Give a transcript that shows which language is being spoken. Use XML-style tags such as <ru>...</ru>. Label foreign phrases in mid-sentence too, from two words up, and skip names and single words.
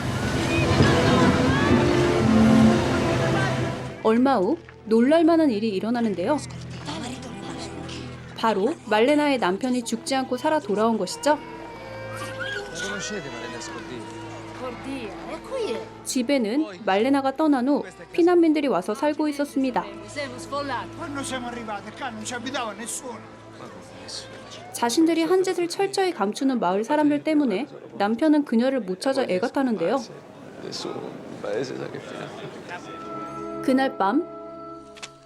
<ko>얼마 후 놀랄만한 일이 일어나는데요. 바로 말레나의 남편이 죽지 않고 살아 돌아온 것이죠. 집에는 말레나가 떠난 후 피난민들이 와서 살고 있었습니다.</ko> <it>Quando siamo arrivati qua non ci abitava nessuno.</it> <ko>자신들이 한 짓을 철저히 감추는 마을 사람들 때문에 남편은 그녀를 못 찾아 애가 타는데요. 그날 밤</ko>